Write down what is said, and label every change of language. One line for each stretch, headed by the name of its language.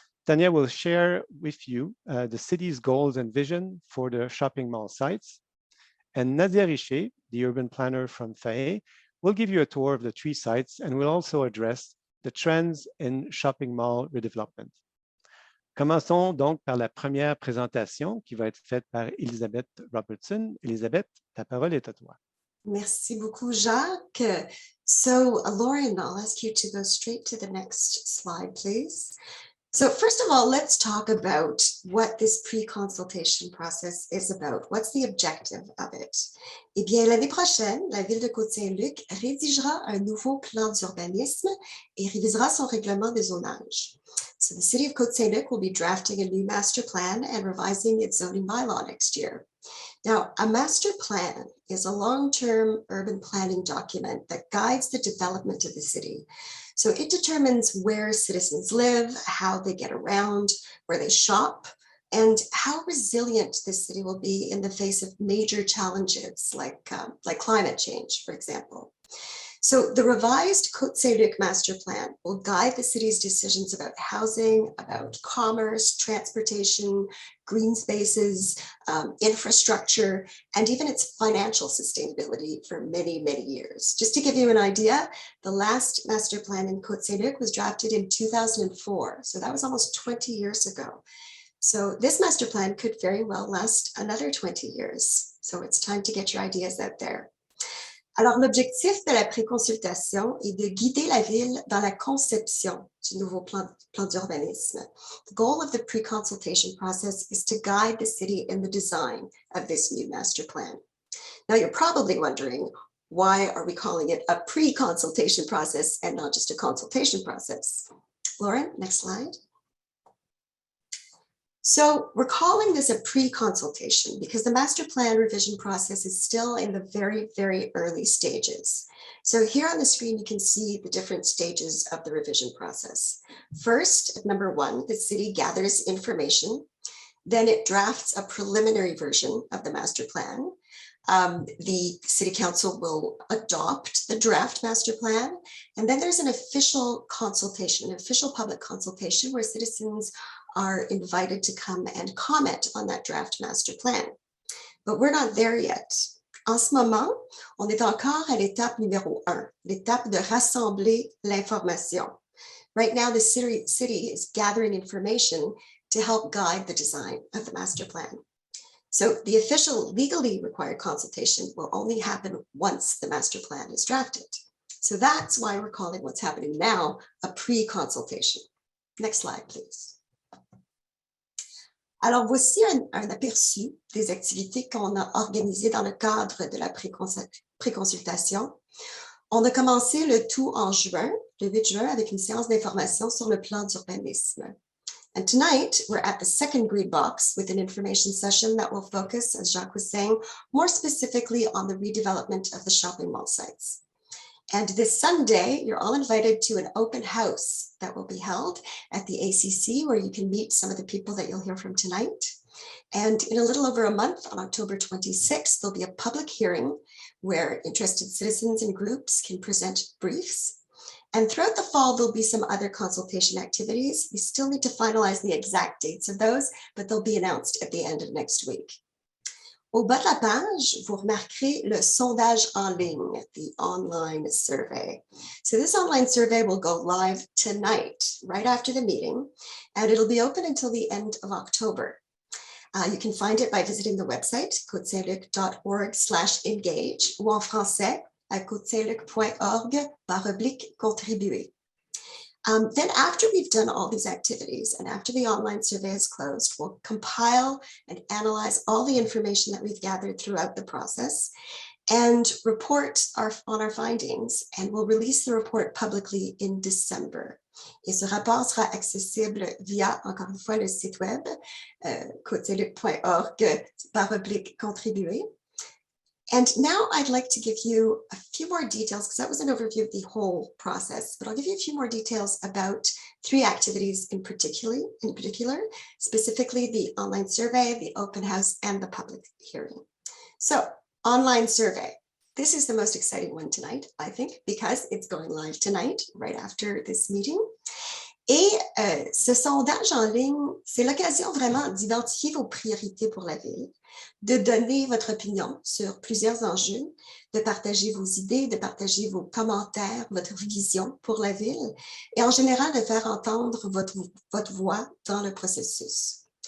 English: Tanya will share with you the city's goals and vision for the shopping mall sites. And Nadia Richer, the urban planner from FAE, will give you a tour of the 3 sites and will also address the trends in shopping mall redevelopment.
French: Commençons donc par la première présentation qui va être faite par Elizabeth Robertson. Elizabeth, ta parole est à toi. Merci beaucoup, Jacques.
English: So, Lauren, I'll ask you to go straight to the next slide, please. So first of all, let's talk about what this pre-consultation process is about. What's the objective of it?
French: Eh bien, l'année prochaine, la ville de Côte Saint-Luc rédigera un nouveau plan d'urbanisme et révisera son règlement de zonage.
English: So the City of Côte Saint-Luc will be drafting a new master plan and revising its zoning bylaw next year. Now, a master plan is a long-term urban planning document that guides the development of the city. So it determines where citizens live, how they get around, where they shop, and how resilient this city will be in the face of major challenges like climate change, for example. So the revised Côte Saint-Luc master plan will guide the city's decisions about housing, about commerce, transportation, green spaces, infrastructure, and even its financial sustainability for many, many years. Just to give you an idea, the last master plan in Côte Saint-Luc was drafted in 2004. So that was almost 20 years ago. So this master plan could very well last another 20 years. So it's time to get your ideas out there.
French: Alors, l'objectif de la pré-consultation est de guider la ville dans la conception du nouveau plan d'urbanisme.
English: The goal of the pre-consultation process is to guide the city in the design of this new master plan. Now, you're probably wondering, why are we calling it a pre-consultation process and not just a consultation process? Lauren, next slide. So we're calling this a pre-consultation because the master plan revision process is still in the very, very early stages. So here on the screen, you can see the different stages of the revision process. First, at number 1, the city gathers information. Then it drafts a preliminary version of the master plan. The city council will adopt the draft master plan. And then there's an official consultation, an official public consultation where citizens are invited to come and comment on that draft master plan. But we're not there yet.
French: En ce moment, on est encore à l'étape numéro 1, l'étape de rassembler l'information.
English: Right now, the city is gathering information to help guide the design of the master plan. So the official legally required consultation will only happen once the master plan is drafted. So that's why we're calling what's happening now a pre-consultation. Next slide, please.
French: Alors, voici un aperçu des activités qu'on a organisées dans le cadre de la pré-consultation. On a commencé le tout en juin, le 8 juin, avec une séance d'information sur le plan d'urbanisme.
English: And tonight, we're at the second green box with an information session that will focus, as Jacques was saying, more specifically on the redevelopment of the shopping mall sites. And this Sunday, you're all invited to an open house that will be held at the ACC, where you can meet some of the people that you'll hear from tonight. And in a little over a month, on October 26th, there'll be a public hearing where interested citizens and groups can present briefs. And throughout the fall, there'll be some other consultation activities. We still need to finalize the exact dates of those, but they'll be announced at the end of next week.
French: Au bas de la page, vous remarquerez le sondage en ligne,
English: the online survey. So this online survey will go live tonight, right after the meeting, and it'll be open until the end of October. You can find it by visiting the website, cotesaintluc.org/engage,
French: ou en français, à
English: cotesaintluc.org/contribuer. Then after we've done all these activities and after the online survey is closed, we'll compile and analyze all the information that we've gathered throughout the process and report on our findings, and we'll release the report publicly in December.
French: Et ce rapport sera accessible via, encore une fois, le site web, cotesaintluc.org/contribuer.
English: And now I'd like to give you a few more details, because that was an overview of the whole process, but I'll give you a few more details about 3 activities in particular, specifically the online survey, the open house, and the public hearing. So, online survey. This is the most exciting one tonight, I think, because it's going live tonight, right after this meeting.
French: Et ce sondage en ligne, c'est l'occasion vraiment d'identifier vos priorités pour la ville, de donner votre opinion sur plusieurs enjeux, de partager vos idées, de partager vos commentaires, votre vision pour la ville, et en général de faire entendre votre voix dans le processus.